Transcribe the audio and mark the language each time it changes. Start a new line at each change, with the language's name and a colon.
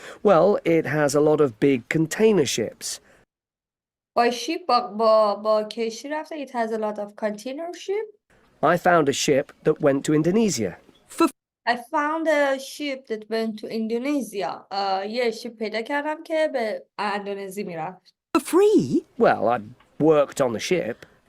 English: Well, it has a lot of big container ships. By ship
Persian: با کشتی رفته.
English: It has a lot of container ship. I found a ship that went to Indonesia. I found a ship that went to Indonesia.
Persian: یه شیپ پیدا کردم که به اندونزی میرفت.
English: For free? Well, I worked on the ship.